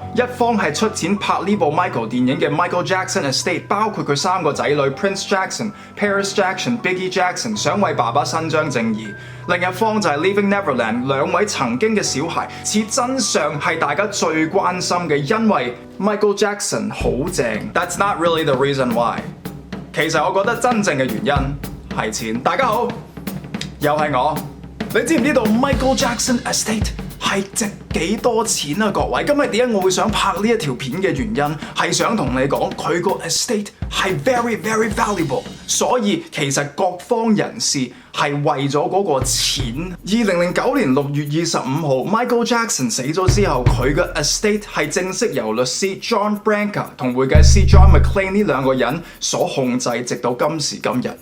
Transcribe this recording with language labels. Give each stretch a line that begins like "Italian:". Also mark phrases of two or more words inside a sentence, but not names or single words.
Cantonese: 一方係出錢拍呢部 Michael 電影嘅 Michael Jackson Estate， 包括佢3個仔女 Prince Jackson、Paris Jackson、Biggie Jackson，想為爸爸伸張正義。另一方就係 Leaving Neverland 兩位曾經嘅小孩，似真相係大家最關心嘅，因為 Michael Jackson 好正。
English: That's not really the reason why。
Cantonese: 其實我覺得真正嘅原因係錢。大家好，又係我。你知唔知道 Michael Jackson Estate 係值幾多錢啊？各位，今日點解我會想拍呢一條片嘅原因，係想同你講佢個 estate 係
English: very valuable，
Cantonese: 所以其實各方人士係為咗嗰個錢。2009年6月25號 Michael Jackson 死咗之後，佢嘅 estate 係正式由律師 John Branca 同會計師 John McClane 呢兩個人所控制，直到今時今日。